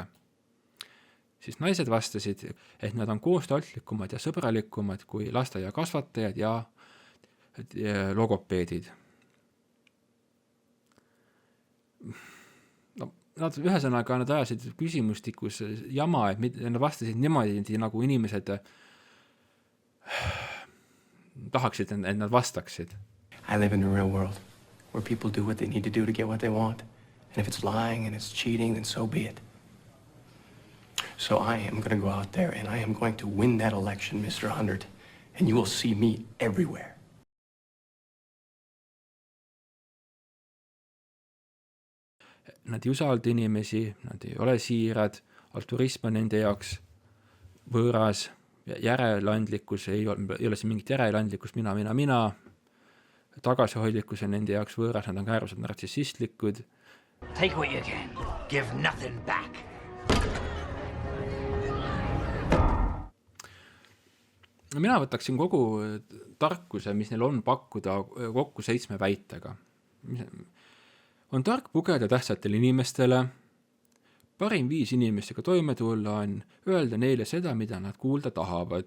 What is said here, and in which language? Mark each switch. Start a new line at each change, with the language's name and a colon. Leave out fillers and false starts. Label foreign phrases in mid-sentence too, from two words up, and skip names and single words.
Estonian: Siis naised vastasid, et nad on koostaltlikumad ja sõbralikumad kui lasteaia kasvatajad ja logopeedid. No, nad ühesõnaga nad ajasid küsimustikus jama, et nad vastasid niimoodi, nagu inimesed tahaksid, et nad vastaksid.
English: I live in the real world, where people do what they need to do to get what they want. And if it's lying and it's cheating, then so be it. So I am going to go out there and I am going to win that election, Mr. 100, and you will see me everywhere.
Estonian: Nad ei usalda inimesi, nad ei ole siirad, altruism on nende jaoks võõras, järeleandlikkus ei ole siin mingit järeleandlikkust, mina, tagasihoidlikkus on nende jaoks võõras, nad on äärmiselt nartsissistlikud.
English: Take what you can, give nothing back.
Estonian: Mina võtaksin kogu tarkuse, mis neil on pakkuda, kokku 7 väitega. On tark pugeda tähtsatele inimestele, parim viis inimestega toime tulla on öelda neile seda, mida nad kuulda tahavad.